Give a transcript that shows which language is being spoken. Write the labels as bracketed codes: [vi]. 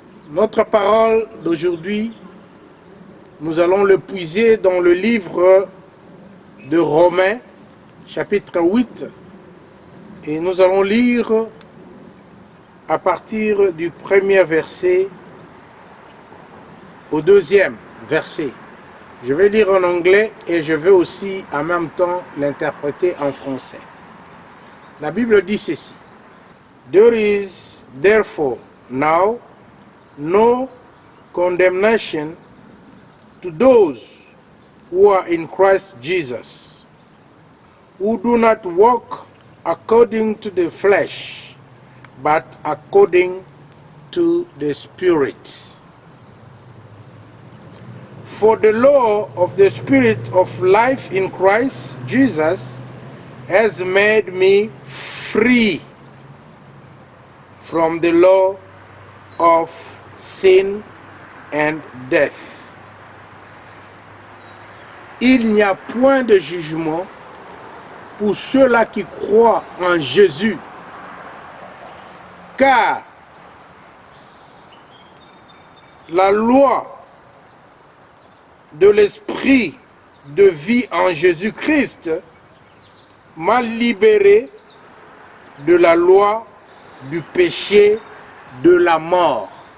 [fr] Notre parole d'aujourd'hui, nous allons le puiser dans le livre de Romains, chapitre 8, et nous allons lire à partir du premier verset au deuxième verset. Je vais lire en anglais et je vais aussi en même temps l'interpréter en français. La Bible dit ceci. [en] There is therefore now no condemnation to those who are in Christ Jesus, who do not walk according to the flesh, but according to the Spirit. For the law of the Spirit of life in Christ Jesus has made me free from the law of sin and death. [fr] Il n'y a point de jugement pour ceux-là qui croient en Jésus, car la loi de l'esprit de vie en Jésus-Christ m'a libéré de la loi du péché de la mort.